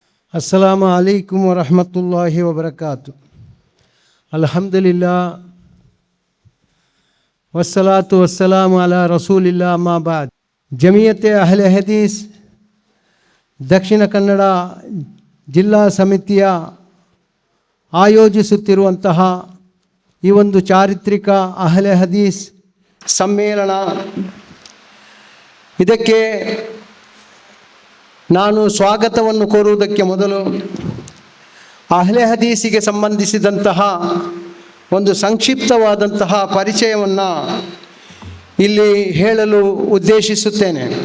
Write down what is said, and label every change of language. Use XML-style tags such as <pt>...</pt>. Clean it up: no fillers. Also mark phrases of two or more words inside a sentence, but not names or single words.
<ar>السلام عليكم ورحمة الله وبركاته. الحمد لله والصلاة والسلام على رسول الله أما بعد.</ar> <kn>ಜಮಿಯತೆ ಅಹ್ಲೆ ಹದೀಸ್ ದಕ್ಷಿಣ ಕನ್ನಡ ಜಿಲ್ಲಾ ಸಮಿತಿಯ ಆಯೋಜಿಸುತ್ತಿರುವಂತಹ ಈ ಒಂದು ಚಾರಿತ್ರಿಕ ಅಹ್ಲೆ ಹದೀಸ್ ಸಮ್ಮೇಳನ, ಇದಕ್ಕೆ ನಾನು ಸ್ವಾಗತವನ್ನು ಕೋರುವುದಕ್ಕೆ ಮೊದಲು ಅಹ್ಲೆ ಹದೀಸಿಗೆ ಸಂಬಂಧಿಸಿದಂತಹ ಒಂದು ಸಂಕ್ಷಿಪ್ತವಾದಂತಹ ಪರಿಚಯವನ್ನು ಇಲ್ಲಿ ಹೇಳಲು ಉದ್ದೇಶಿಸುತ್ತೇನೆ.</kn>